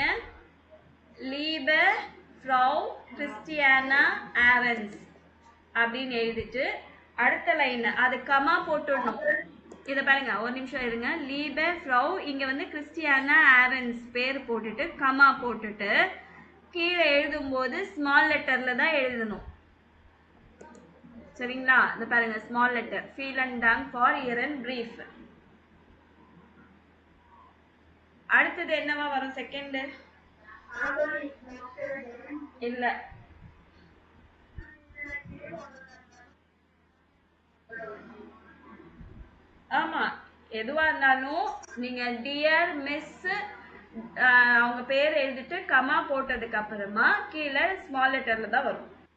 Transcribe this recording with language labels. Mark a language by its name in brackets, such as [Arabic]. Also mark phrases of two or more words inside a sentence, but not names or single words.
[German] Liebe Frau [Tamil] கிறிஸ்டியானா ஆரன்ஸ் அப்படின்னு எழுதிட்டு அடுத்த லைன் அது கமா போட்டுடணும். இதை பாருங்க, ஒரு நிமிஷம் இருங்க. [German] Liebe Frau, [Tamil] இங்கே வந்து கிறிஸ்டியானா ஆரன்ஸ் பேர் போட்டுட்டு கமா போட்டுட்டு கீழே எழுதும்போது [English] small letter [Tamil] தான் எழுதணும். சரிங்களா? இந்த பாருங்க, [English] small letter [German] vielen Dank for Ihren brief. [Tamil] அடுத்தது என்னவா வரும்? செகண்ட் இல்ல, ஆமா, எதுவா இருந்தாலும் நீங்க [English] dear Miss [Tamil] அவங்க பேர் எழுதிட்டு கமா போட்டதுக்கு அப்புறமா கீழே [English] small letter [Tamil] தான் வரும்.